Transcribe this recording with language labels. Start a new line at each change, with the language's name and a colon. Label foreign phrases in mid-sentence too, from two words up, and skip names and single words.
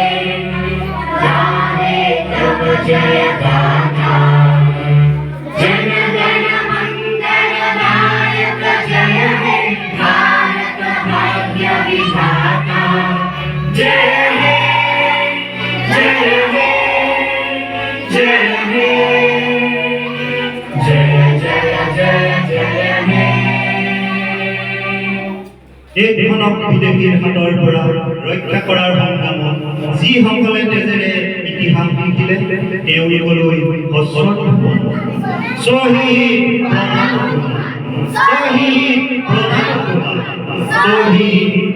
Bangla: গাহে তব জয় গাথা জন গণ মঙ্গল নায়ক জয় হে ভারত ভাগ্য বিধাতা জয় হে জয় হে জয় হে জয় জয় জয় জয় হে
Assamese: দেশখনক বিদেশীৰ হাতৰ পৰা ৰক্ষা কৰাৰ সংগ্ৰামত যিসকলে তেজেৰে ইতিহাস লিখিলে তেওঁলোকলৈ শ্বহীদ প্ৰণাম।